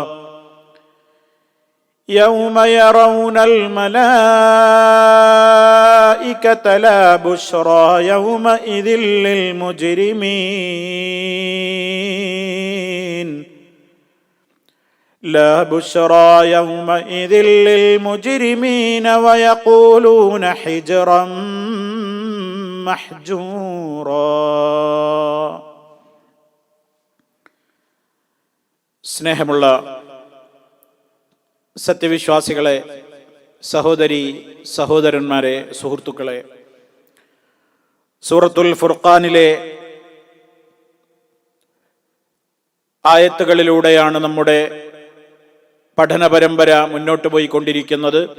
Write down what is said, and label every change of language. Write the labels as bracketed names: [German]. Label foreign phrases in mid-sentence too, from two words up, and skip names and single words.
[Arabic] يوم يرون الملائكة لا بشرى يومئذ للمجرمين ويقولون حجرا محجورا. [Malayalam] സ്നേഹമുള്ള സത്യവിശ്വാസികളെ, സഹോദരി സഹോദരന്മാരെ, സുഹൃത്തുക്കളെ, സൂറത്തുൽ ഫുർഖാനിലെ ആയത്തുകളിലൂടെയാണ് നമ്മുടെ പഠന പരമ്പര മുന്നോട്ട് പോയിക്കൊണ്ടിരിക്കുന്നത്.